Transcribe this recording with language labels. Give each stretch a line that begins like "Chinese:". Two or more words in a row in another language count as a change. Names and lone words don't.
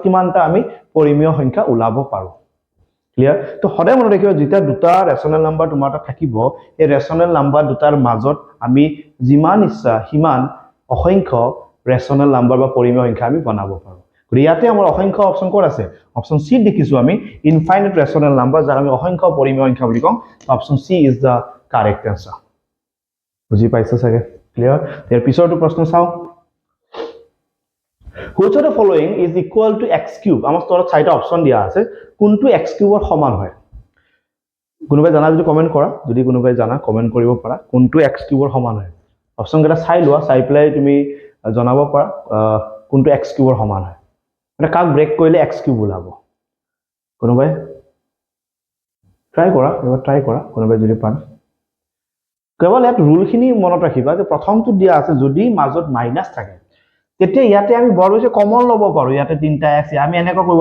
Assamese: কিমানটা আমি পৰিমেয় সংখ্যা ওলাব পাৰো ক্লিয়াৰ তো সদায় মনত ৰাখিবা যেতিয়া দুটা
English: rational number
Assamese: তোমাৰ তাত থাকিব এই ৰেশনাল নাম্বাৰ দুটাৰ মাজত আমি যিমান ইচ্ছা হিমান অসংখ্য
English: rational number
Assamese: বা পৰিমেয় সংখ্যা আমি বনাব পাৰো গতিকে ইয়াতে আমাৰ অসংখ্য অপচন কোড আছে
English: option C
Assamese: দেখিছো আমি
English: infinite rational number
Assamese: যাক আমি অসংখ্য পৰিমেয় সংখ্যা বুলি কওঁ
English: option C is the correct answer
Assamese: বুজি পাইছা চাগে ক্লিয়াৰ ইয়াৰ পিছৰটো প্ৰশ্ন চাও
English: Which of the following is equal to x cube?
Assamese: আমাৰ তলত চাৰিটা অপচন দিয়া আছে কোনটো x কিউবৰ সমান হয় কোনোবাই জানা যদি কমেন্ট কৰা যদি কোনোবাই জানা কমেন্ট কৰিব পাৰা কোনটো x কিউবৰ সমান হয় অপচন কেইটা চাই লোৱা চাই প্লাই তুমি জনাব পাৰা কোনটো x কিউবৰ সমান হয় মানে কাক ব্ৰেক কৰিলে x কিউব ওলাব কোনোবাই ট্রাই কৰা কোনোবাই যদি পান কেৱল এক ৰুলখিনি মনত ৰাখিবা যে প্ৰথমটো দিয়া আছে যদি মাজত মাইনাস থাকে তেতিয়া ইয়াতে আমি বৰ বেছি কমন লব পাৰো ইয়াতে 3টা x আমি এনেকৈ কৰিব